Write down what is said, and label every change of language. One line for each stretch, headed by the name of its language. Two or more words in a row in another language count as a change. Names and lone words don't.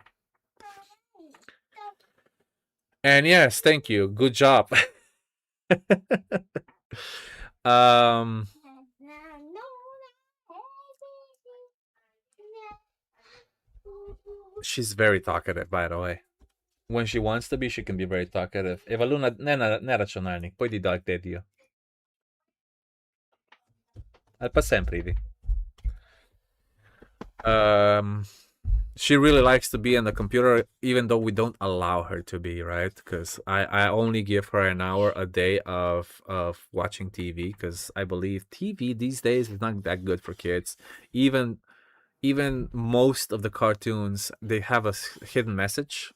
English: And yes, thank you. Good job. She's very talkative, by the way. When she wants to be, she can be very talkative.
Slovenian: Eva Luna, ne računalnik, pojdi dal k dediju. Ali pa sem pridi.
English: She really likes to be on the computer, even though we don't allow her to be, right? Because I only give her an hour a day of watching TV, because I believe TV these days is not that good for kids. Even even most of the cartoons, they have a hidden message.